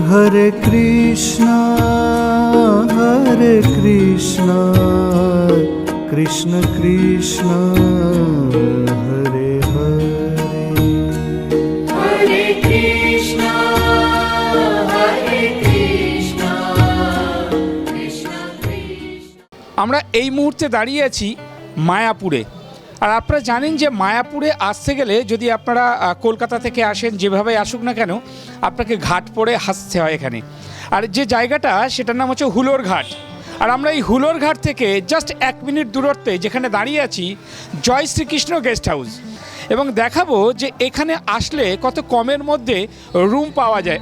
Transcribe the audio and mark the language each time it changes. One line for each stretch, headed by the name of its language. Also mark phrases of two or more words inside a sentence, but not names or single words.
Bangla: Hare Krishna Krishna Krishna Hare Hare Hare Krishna Krishna Krishna আমরা এই মুহূর্তে দাঁড়িয়ে আছি মায়াপুরে। আর আপনারা জানেন যে মায়াপুরে আসতে গেলে যদি আপনারা কলকাতা থেকে আসেন, যেভাবে আসুক না কেন, আপনাকে ঘাট পড়ে আসতে হয় এখানে। আর যে জায়গাটা সেটার নাম হচ্ছে হুলোর ঘাট। আর আমরা এই হুলোর ঘাট থেকে
English: just 1 minute
Bangla: দূরত্বে যেখানে দাঁড়িয়ে আছি জয় শ্রীকৃষ্ণ গেস্ট হাউস, এবং দেখাবো যে এখানে আসলে কত কমের মধ্যে রুম পাওয়া যায়।